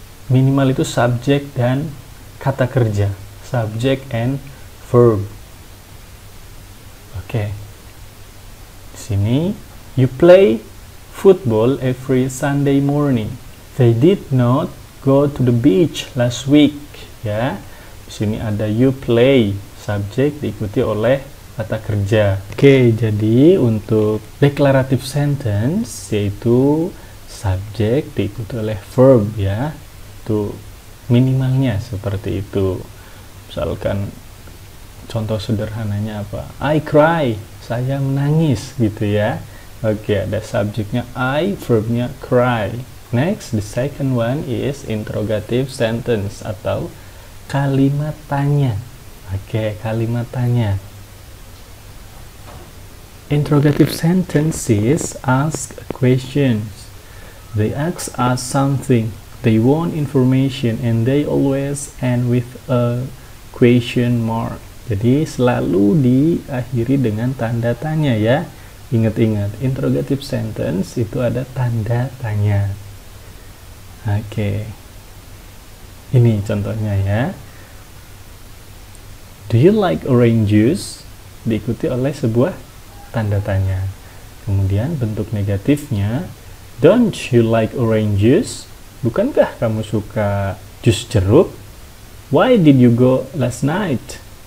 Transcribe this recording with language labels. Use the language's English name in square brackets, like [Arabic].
[Indonesian] Minimal itu subjek dan kata kerja, [English] subject and verb. [Indonesian] Oke. Di sini [English] you play football every Sunday morning. They did not go to the beach last week ya. [Indonesian] Di sini ada [English] you play, [Indonesian] subjek diikuti oleh kata kerja. Oke, jadi untuk declarative sentence yaitu subjek diikuti oleh verb ya. Itu minimalnya seperti itu. Misalkan contoh sederhananya apa? [English] I cry, [Indonesian] saya menangis gitu ya. Oke, ada subjeknya I, verbnya cry. [English] Next, the second one is interrogative sentence [Indonesian] atau kalimat tanya. Oke, kalimat tanya. [English] Interrogative sentences ask questions. They ask us something. They want information and they always end with a question mark. [Indonesian] Jadi selalu diakhiri dengan tanda tanya ya. Ingat-ingat, interrogative sentence itu ada tanda tanya. Oke. Ini contohnya ya. [English] Do you like orange juice? [Indonesian] diikuti oleh sebuah tanda tanya. Kemudian bentuk negatifnya, [English] don't you like oranges? [Indonesian] Bukankah kamu suka jus jeruk? [English] Why did you go last night?